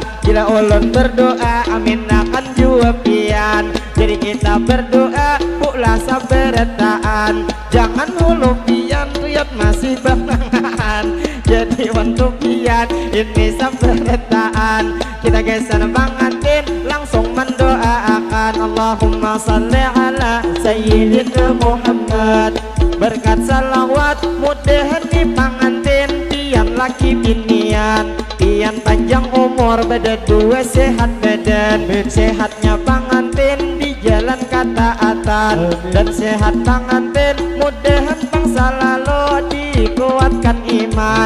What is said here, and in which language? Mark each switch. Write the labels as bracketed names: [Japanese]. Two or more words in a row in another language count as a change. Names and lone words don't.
[Banjar] Bila ulun berdoa amin akan jua pian. Jadi kita berdoa pula saberetaan. Jangan hulu pian riat masih bangan. Jadi untuk pian ini saberetaan. Kita gesan pangantin langsung mendoakan. [Arabic] اللهم صل على سيدنا محمد. [Banjar] Berkat salawat mudahan di pangantin pian laki binian. Pian panjang umur beda dua sehat badan. Sehatnya pangantin di jalan ketaatan. Dan sehat pangantin mudahan bangsa lalu dikuatkan iman.